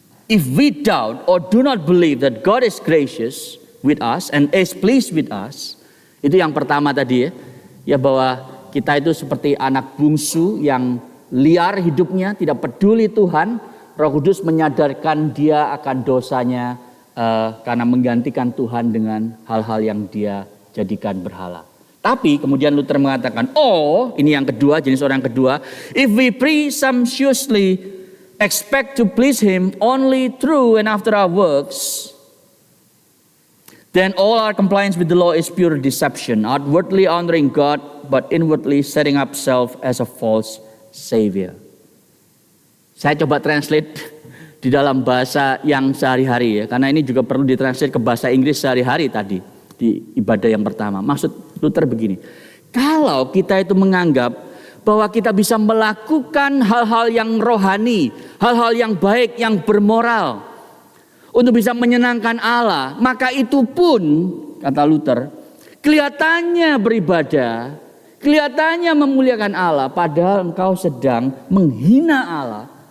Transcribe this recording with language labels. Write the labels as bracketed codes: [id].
[en] If we doubt or do not believe that God is gracious with us and is pleased with us. [id] Itu yang pertama tadi ya. Ya, bahwa kita itu seperti anak bungsu yang liar hidupnya, tidak peduli Tuhan. Roh Kudus menyadarkan dia akan dosanya karena menggantikan Tuhan dengan hal-hal yang dia jadikan berhala. Tapi kemudian Luther mengatakan, oh ini yang kedua, jenis orang kedua. [en] If we presumptuously expect to please Him only through and after our works, then all our compliance with the law is pure deception, outwardly honoring God, but inwardly setting up self as a false savior. [id] Saya coba translate di dalam bahasa yang sehari-hari ya. Karena ini juga perlu ditranslate ke bahasa Inggris sehari-hari tadi. Di ibadah yang pertama. Maksud Luther begini. Kalau kita itu menganggap bahwa kita bisa melakukan hal-hal yang rohani, hal-hal yang baik, yang bermoral untuk bisa menyenangkan Allah, maka itu pun, kata Luther, kelihatannya beribadah, kelihatannya memuliakan Allah, padahal engkau sedang menghina Allah.